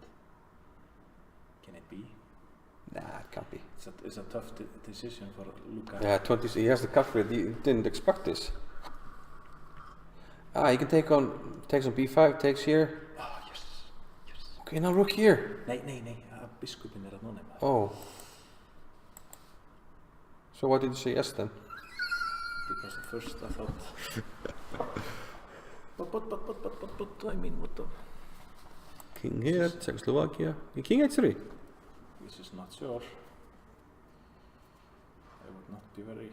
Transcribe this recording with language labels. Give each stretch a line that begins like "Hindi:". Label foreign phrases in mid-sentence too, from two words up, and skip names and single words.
English: Can it be? Nah, it can't be. It's a tough decision for Luka. Yeah, 20. He has the calculator. He didn't expect this. Ah, he can takes on b5, takes here. Oh, yes. Okay, now rook here.
Icelandic: Nee. Biskupin þarna nema.
English: Oh. So why did you say yes then? Because at first I thought. But I mean, what the? King here, Czechoslovakia. King h3. This is not sure. I would not be very.